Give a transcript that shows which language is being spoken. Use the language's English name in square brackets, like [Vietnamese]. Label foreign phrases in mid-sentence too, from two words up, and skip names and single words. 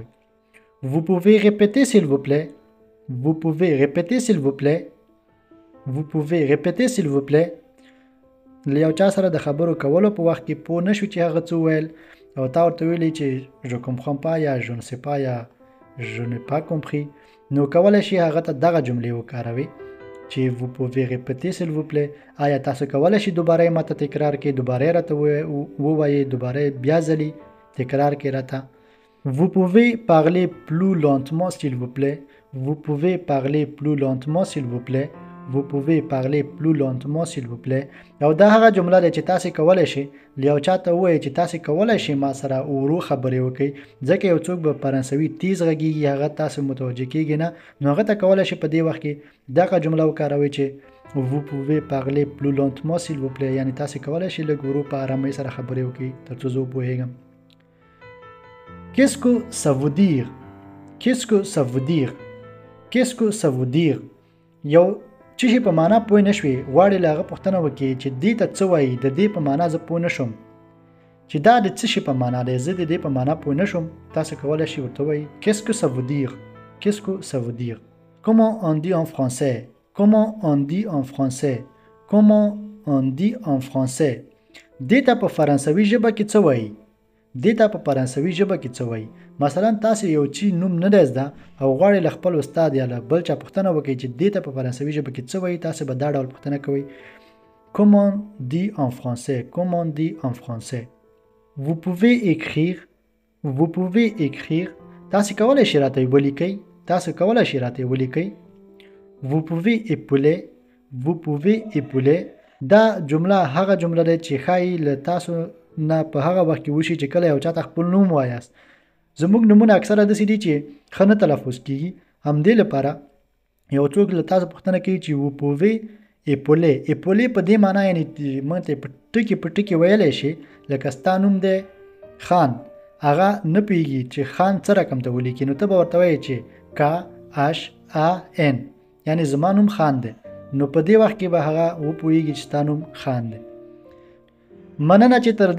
[French] vous pouvez répéter s'il vous plaît vous pouvez répéter s'il vous plaît vous pouvez répéter s'il vous plaît. [Pashto] له یو چا سره د خبرو کولو په وخت کې پوه نه شو چې هغه څه وویل، او تا ورته ویلي چې [French] je comprends pas [Pashto] یا [French] je ne sais pas [Pashto] یا [French] je n'ai pas compris، [Pashto] نو کولی شئ هغه ته دغه جملې وکاروئ چې [French] vous pouvez répéter s'il vous plaît. [Pashto] آیا تاسو کولی شئ دوباره یې ماته تکرار کړئ، دوباره یې راته ووایئ، دوباره یې بیا ځلې تکرار کړئ راته. [French] vous pouvez parler plus lentement s'il vous plaît vous pouvez parler plus lentement s'il vous plaît vous pouvez parler plus lentement s'il vous plaît. [Pashto] او دا هغه جمله ده چې تاسې کولی شئ له یو چا ته ووایئ چې تاسې کولی شئ ما سره ورو خبرې وکړئ، ځکه یو څوک به فرانسوي تیز غږیږي، هغه تاسې متوجه کیږي نه، نو هغه ته کولی شئ په دې وخت کې دغه جمله وکاروئ چې [French] vous pouvez parler plus lentement s'il vous plaît، [Pashto] یعنی تاسې کولی شئ لږ ورو په ارامۍ سره خبرې وکړئ تر څو زه وپوهیږم. [French] qu'est-ce que ça veut dire qu'est-ce que ça veut dire qu'est-ce que ça veut dire. [Pashto] یو چې په معنا پوه نه شوې، غواړې له هغه پوښتنه وکړې چې دې ته څه وایي، د دې په معنا زه پوه نه شوم. چې دا د څه شي په معنا دی زه د دې په معنا پوه نه شوم تاسو کولی شئ ورته ووایئ [French] qu'est-ce que ça veut dire qu'est-ce que ça veut dire comment on dit en français comment on dit en français comment on dit en français [Pashto] دې ته په فرانسوي ژبه کې څه وایي دې ته په فرانسوي ژبه کې څه وایي مثلا تاسو یو چی نوم نه دی زده او غواړئ له خپل استاد یا له بل چا پوښتنه وکړئ چې دې ته په فرانسوي ژبه کې څه وایي تاسو به دا ډول پوښتنه کوئ [French] comment dit en français comment dit en français vous pouvez [Pashto] écrire تاسو کولی شئ راته ولیکئ تاسو کولی شئ راته ولیکئ [French] vous pouvez épauler [Pashto] دا جمله هغه جمله ده چې ښایي له تاسو نه په هغه وخت کې وشي چې کله یو چاته خپل نوم وایاست زموږ نومونه اکثره داسې دي چې ښه نه تلفظ کیږي همدې لپاره یو څوک له تاسو پوښتنه کوي چې [French] vous pouvez épauler [Pashto] په دې معنا یعنی موږ ته په ټکي ویلی شي لکه ستا نوم دی خان هغه نه پوهېږي چې خان څه رقم ته ولیکي نو ته به ورته وایې چې KHAN یعنی زما نوم خان دی نو په دې وخت کې به هغه وپوهېږي چې ستا نوم خان دی مننه چې تر دې